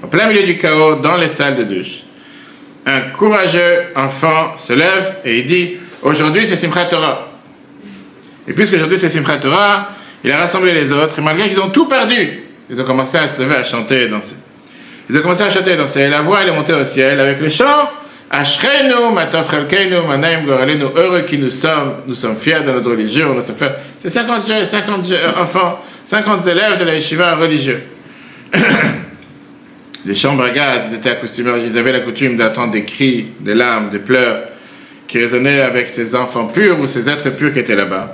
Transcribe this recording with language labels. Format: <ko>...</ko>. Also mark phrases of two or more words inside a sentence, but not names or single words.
<fr>En plein milieu du chaos, dans les salles de douche, un courageux enfant se lève et il dit « Aujourd'hui, c'est Simchat Torah ». Et puisqu'aujourd'hui, c'est Simchat Torah, il a rassemblé les autres, et malgré qu'ils ont tout perdu, ils ont commencé à se lever, à chanter et danser. Ils ont commencé à chanter et danser. Et la voix, elle est montée au ciel avec le chant «</fr> <he>אשרינו מה טוב חלקנו מה נעים גורלנו</he> <fr>» heureux qui nous sommes fiers de notre religion. C'est 50 enfants, 50 élèves de la yeshiva religieux. Les chambres à gaz, ils étaient accoutumés, ils avaient la coutume d'entendre des cris, des larmes, des pleurs qui résonnaient avec ces enfants purs ou ces êtres purs qui étaient là-bas.</fr>